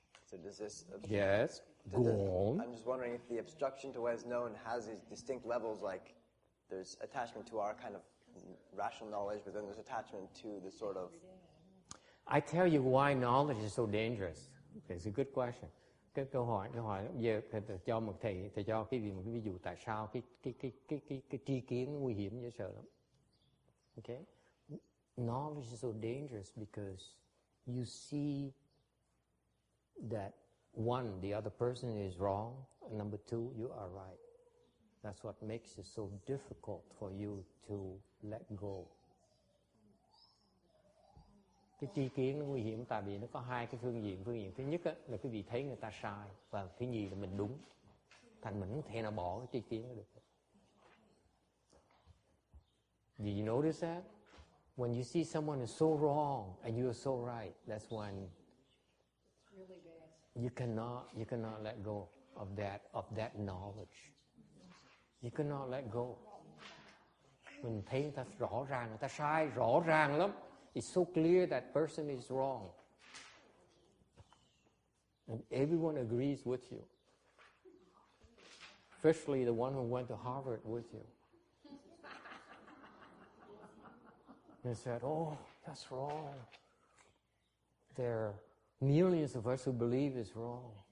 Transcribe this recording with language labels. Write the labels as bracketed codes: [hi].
[en] So does this... Yes, go on. I'm just wondering if the obstruction to what is known has these distinct levels, like there's attachment to our kind of rational knowledge, but then there's attachment to the sort of... I tell you why knowledge is so dangerous. It's a good question. [vi] Cái câu hỏi giờ cho một thầy cho một cái ví dụ tại sao cái tri kiến nguy hiểm dễ sợ lắm. [en] Okay? Knowledge is so dangerous because you see that one, the other person is wrong, and number two, you are right. That's what makes it so difficult for you to let go. [vi] Cái tri kiến nó nguy hiểm tại vì nó có hai cái phương diện. Phương diện thứ nhất là quý vị thấy người ta sai, và thứ nhì là mình đúng. Thành mình không thể nào bỏ cái tri kiến đó được. [en] Did you notice that? When you see someone is so wrong and you are so right, that's when you cannot let go of that knowledge. You cannot let go. [vi] Mình thấy người ta rõ ràng, người ta sai rõ ràng lắm. [en] It's so clear that person is wrong. And everyone agrees with you. Especially the one who went to Harvard with you. They said, oh, that's wrong. There are millions of us who believe it's wrong.